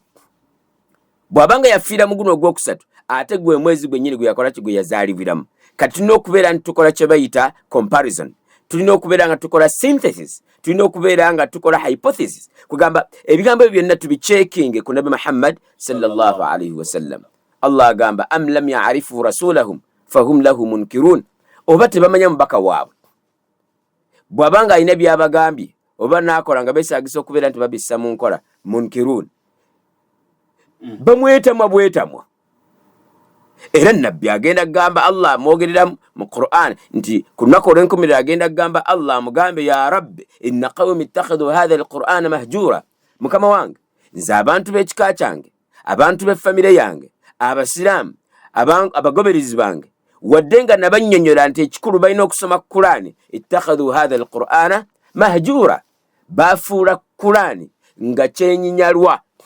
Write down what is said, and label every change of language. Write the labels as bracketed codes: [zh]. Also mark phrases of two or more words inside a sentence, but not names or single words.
[lg] Bw'abanga yafiiramu guno ogwokusatu, ate gwe mwezi gwennyini gwe yakola ki, gwe yazaalibwiramu. Kati tulina okubeera nti tukola kye bayita comparison, tulina okubeera nga tukola synthesis, tulina okubeera nga tukola hypothesis, kugamba ebigambo ebyo byonna tubicekinge ku nabi Muhammad [ar] صلى الله عليه وسلم. [lg] Allah agamba [ar] أم لم يعرفوا رسولهم فهم له منكرون, [lg] oba tebamanya mubaka waabwe. Bw'abanga alina byabagambye oba naakola nga beesaagisa okubeera nti babissa mu nkola, munkirun, bamwetamwa bwetamwa. Era nabbi agenda kugamba Allah amwogerera mu Qur'an nti ku lunaku olw'enkomerero agenda kugamba Allah amugambe [ar] يا رب إن قومي اتخذوا هذا القرآن مهجورا, [lg] mukama wange nze abantu b'ekika kyange, abantu b'effamire yange, abasiraamu, abagoberezi bange, wadde nga nabannyonnyola nti ekikulu balina okusoma Qur'ani, [ar] اتخذوا هذا القرآن مهجورا, [lg] bafuula Qur'ani nga kyenyinyalwa.